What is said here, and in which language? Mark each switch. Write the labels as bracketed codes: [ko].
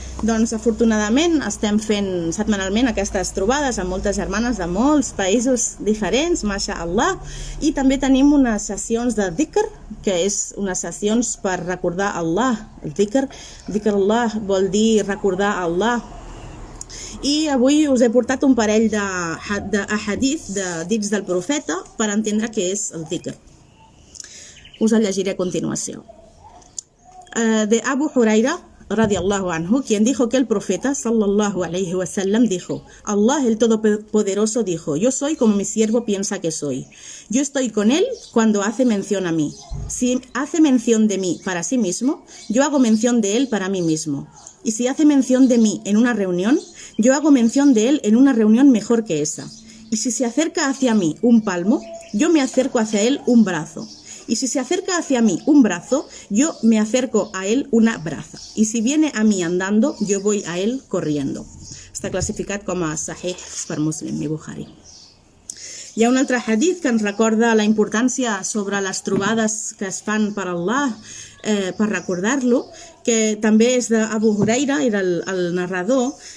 [ca] Doncs afortunadament estem fent setmanalment aquestes trobades amb moltes germanes de molts països diferents, masha Allah, i també tenim unes sessions de dhikr, que és unes sessions per recordar Allah. El dhikr Allah vol dir recordar Allah. I avui us he portat un parell d'ahadith, de dits del profeta, per entendre què és el dhikr. Us el llegiré a continuación. [es] De Abu Huraira, radiallahu anhu, quien dijo que el profeta, sallallahu alayhi wa sallam, dijo, Allah el Todopoderoso dijo, yo soy como mi siervo piensa que soy. Yo estoy con él cuando hace mención a mí. Si hace mención de mí para sí mismo, yo hago mención de él para mí mismo. Y si hace mención de mí en una reunión, yo hago mención de él en una reunión mejor que esa. Y si se acerca hacia mí un palmo, yo me acerco hacia él un brazo. Y si se acerca hacia mí un brazo, yo me acerco a él una braza. Y si viene a mí andando, yo voy a él corriendo. [ca] Està classificat com a Sahih per Muslim i Bukhari. Hi ha un altre hadith que ens recorda la importància sobre les trobades que es fan per Allah, per recordar-lo, que també és d'Abu Huraira, era el narrador.